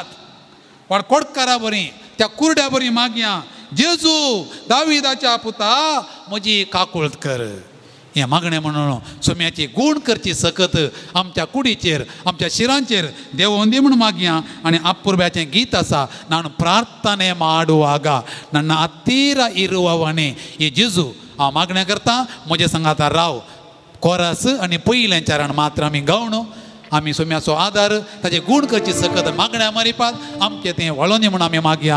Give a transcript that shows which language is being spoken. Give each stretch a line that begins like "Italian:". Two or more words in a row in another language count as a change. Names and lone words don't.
Konkani: वाड कोडकारा बरी, त्या कुरड्या बरी मागया. जेजू दाविदाच्या पुता म्हजी काकूळट कर. हें मागणें म्हणून सोम्याची गूण करची सकत आमच्या कुडीचेर, आमच्या शिरांचेर देवोंदी म्हूण मागया. आनी अपुर्ब्याचें गीत आसा,
Kannada: ನಾನು ಪ್ರಾರ್ಥನೆ ಮಾಡುವಾಗ ನನ್ನ ಹತ್ತಿರ ಇರುವವನೇ.
Konkani: ಈ जेजू हांव मागणें करता, म्हजे संगातार राव. कोरस आनी पयलें चरण मात्र आमी गावणो. आमी सोम्याचो आदार, ताचे गूण करची सकत मागण्या मरिपात आमचें तें वळोनी म्हूण आमी मागया.